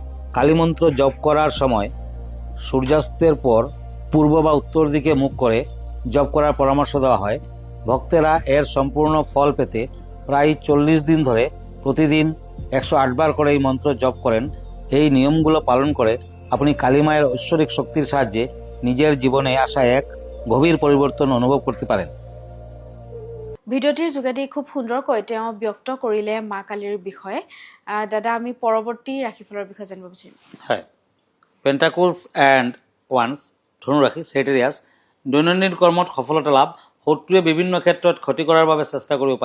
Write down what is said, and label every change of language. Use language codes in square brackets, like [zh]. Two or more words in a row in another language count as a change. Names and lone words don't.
[bn] কালী মন্ত্র জপ করার সময় সূর্যাস্তের পর পূর্ব বা উত্তর দিকে মুখ করে জপ করার পরামর্শ দেওয়া হয়। ভক্তেরা এর সম্পূর্ণ ফল পেতে প্রায় 40 দিন ধরে প্রতিদিন 108 বার করে এই মন্ত্র জপ করেন। এই নিয়মগুলো পালন করে আপনি কালী মায়ের ঐশ্বরিক শক্তির সাহায্যে নিজের জীবনে আসা এক গভীর পরিবর্তন অনুভব করতে পারেন। [as] ভিডিঅ'টিৰ যোগেদি খুব সুন্দৰকৈ তেওঁ ব্যক্ত কৰিলে মা কালীৰ বিষয়ে। দাদা, আমি পৰৱৰ্তী ৰাশিফলৰ বিষয়ে জানিব বিচাৰিম। হয়, [en] pentacles and wands [as] ধনু ৰাশি চেৰিটেৰিয়াছ দৈনন্দিন কৰ্মত সফলতা লাভ। শত্ৰুৱে বিভিন্ন ক্ষেত্ৰত ক্ষতি কৰাৰ বাবে চেষ্টা কৰিব পাৰে।